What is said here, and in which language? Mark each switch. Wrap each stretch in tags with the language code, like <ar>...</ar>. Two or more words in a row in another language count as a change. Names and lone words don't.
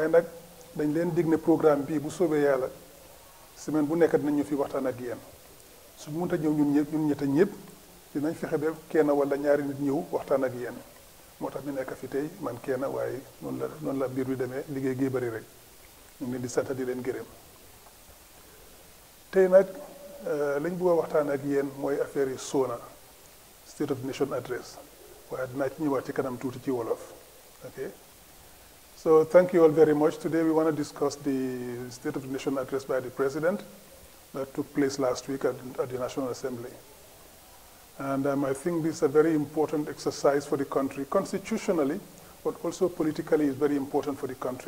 <wo>nag dañ leen dig ne programme bii bu soobee yàlla semaine bu nekk dinañ ñu fi waxtaan ak yéen suñ mënta ñëw ñun ñett ñëpp dinañ fexe ba kenn wala ñaari nit ñëw waxtaan ak yéen moo tax ñu nekk fi tey man kenn waaye noonu la mbir bi demee liggéey gi bari rek ñu ngi leen di sant di leen gërëm tey nag lañ bëgg a waxtaan ak yéen mooy affaire yi SONA</wo> <en>State of the Nation address. Okay. So thank you all very much. Today we want to discuss the State of the Nation address by the President that took place last week at the National Assembly. And I think this is a very important exercise for the country, constitutionally, but also politically is very important for the country.</en>